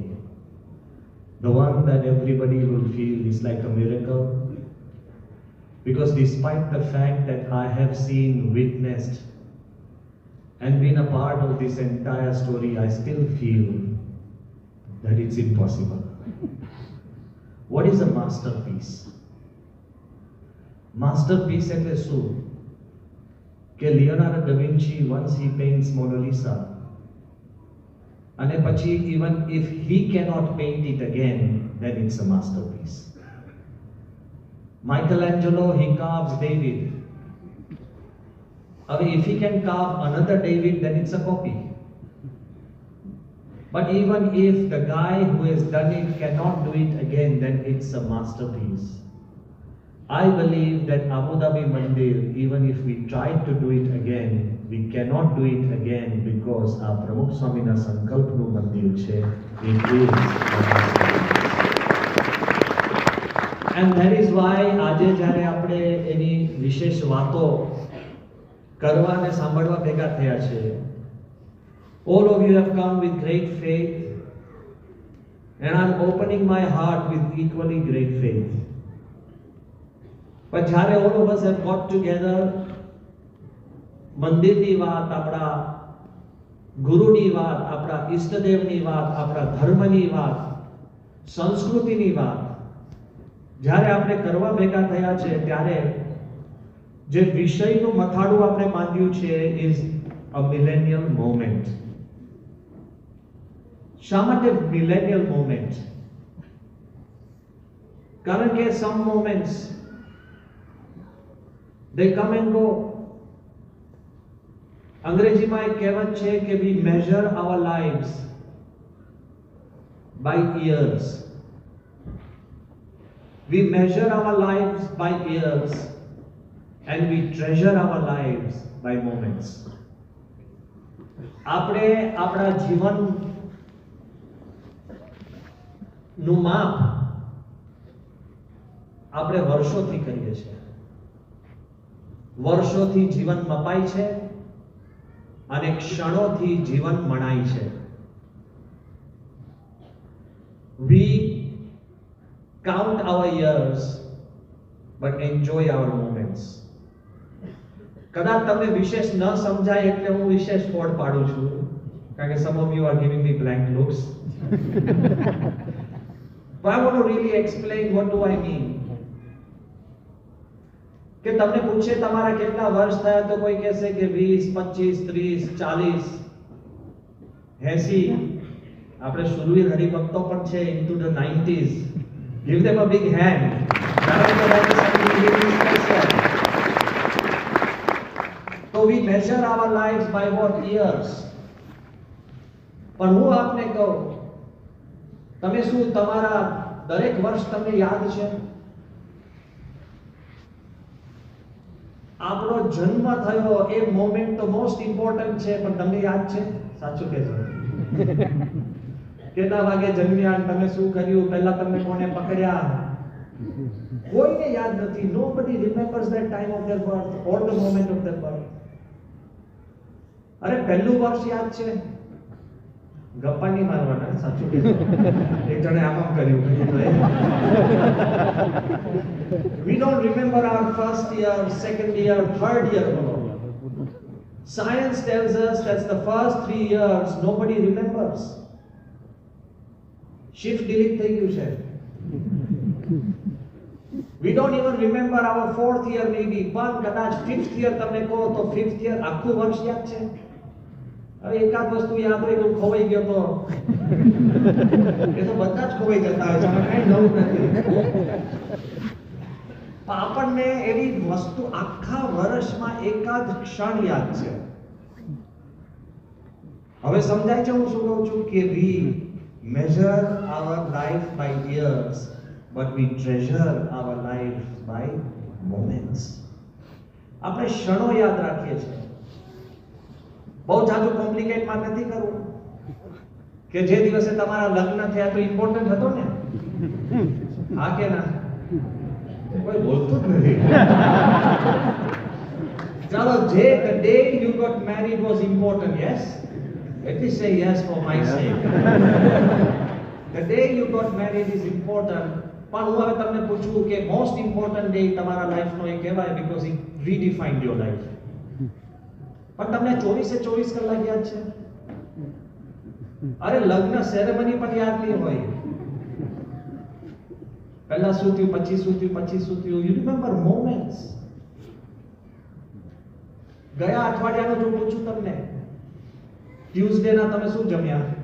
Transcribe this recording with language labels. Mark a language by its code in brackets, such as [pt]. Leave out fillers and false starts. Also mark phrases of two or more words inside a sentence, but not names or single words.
[en] The one that everybody will feel is like a miracle, because despite the fact that I have seen, witnessed, and been a part of this entire story, I still feel that it's impossible. What is a masterpiece? Masterpiece [gu] એટલે શું? [en] કે લિયોનાર્ડો ડા વિન્ચી once he paints Mona Lisa, [gu] અને પછી [en] even if he cannot paint it again, then it's a masterpiece. Michelangelo, he carves David. If he can carve another David, then it's a copy. But even if the guy who has done it cannot do it again, then it's a masterpiece. I believe that Abu Dhabi Mandir, even if we try to do it again, we cannot do it again because our [gu] પ્રમુખ સ્વામીના સંકલ્પનું મંદિર છે, [en] it is a masterpiece. And that is why [gu] આજે જ્યારે આપણે એની વિશેષ વાતો કરવા અને સાંભળવા ભેગા થયા છે. [en] All of you have come with great faith, and I'm opening my heart with equally great faith. [gu] But જ્યારે [en] all of us have got together, [gu] મંદિરની વાત, આપણા ગુરુની વાત, આપણા ઈષ્ટદેવની વાત, આપણા ધર્મની વાત, સંસ્કૃતિની વાત જ્યારે આપણે કરવા ભેગા થયા છે, ત્યારે જે વિષયનું મથાળું આપણે બાંધ્યું છે [en] is a millennial moment. [gu] શા માટે [en] millennial moment? [gu] કારણ કે [en] some moments they come and go. [gu] અંગ્રેજીમાં એક કહેવત છે કે [en] we measure our lives by years. We measure our lives by years and we treasure our lives by moments. [gu] આપણે આપણા જીવનનું માપ આપણે વર્ષોથી કરીએ છીએ. વર્ષોથી જીવન મપાય છે અને ક્ષણોથી જીવન મણાય છે. [en] We count our years but enjoy our moments. [gu] કદાચ તમને વિશેષ ન સમજાય એટલે હું વિશેષ ફોડ પાડું છું, કારણ કે [en] some of you are giving me blank looks. But I want to really explain what do I mean. [gu] કે તમને પૂછે તમારા કેટલા વર્ષ થયા તો કોઈ કહેશે કે 20, 25, 30, 40, 80. આપણે સુરવીર હરિભક્તો પણ છે [en] into the 90s. Give them a big hand. So we measure our lives by what years. [gu] પણ હું આપને કહું, તમે શું તમારા દરેક વર્ષ તમને યાદ છે? આપણો જન્મ થયો એ મોમેન્ટ તો [en] most important [gu] છે, પણ તમને યાદ છે? સાચું કહેજો. કેટલા વાગે જન્મ્યા, તમે શું કર્યું, પહેલા તમને કોને પકડ્યા, કોઈને યાદ નથી. [en] Nobody remembers that time of their birth or the moment of their birth. [gu] અરે પહેલું વર્ષ યાદ છે, ગપ્પા નહીં મારવાના, સાચું કહેજો. એક જણે આમ કર્યું તો એ. [en] We don't remember our first year, second year, third year. Science tells us that the first 3 years nobody remembers. Shift delete [gu] થઈ ગયું છે. [en] We don't even remember our 4th year maybe. [gu] પણ કદાચ [en] 5th year [gu] તમને કહો તો [en] 5th year [gu] આખું વર્ષ યાદ છે. હવે એકાદ વસ્તુ યાદ હોય તો ખોવાઈ ગયો તો એ તો બધા જ ખોવાઈ જતા હોય છે, કઈ નવું નથી. પણ આપણને એવી વસ્તુ આખા વર્ષમાં એકાદ ક્ષણ યાદ છે. હવે સમજાય છે હું શું કહું છું કે [en] we measure our life by years but we treasure our life by moments. [gu] આપણે ક્ષણો યાદ રાખીએ છીએ. બહુ જાજુ કોમ્પ્લિકેટ માં નથી કરવું કે જે દિવસે તમારા લગ્ન થયા તો ઇમ્પોર્ટન્ટ હતો ને, હા કે ના? કોઈ બોલતું જ નથી. ચાલો, જે [en] the day you got married was important, yes? Let me say yes for my sake. The day you got married is important. [gu] પણ હું હવે તમને પૂછું કે [en] most important day [gu] તમારા લાઈફનો એ કહેવાય [en] because it redefined your life. [gu] પણ તમને 24 કલાક યાદ છે? અરે લગ્ન સેરેમની પણ યાદ નહીં હોય. પહેલા શું થયું, પછી શું થયું, પછી શું થયું. [en] You remember moments. [gu] ગયા અઠવાડિયાનું જો પૂછું તમને, ટ્યુઝડે ના તમે શું જમ્યા?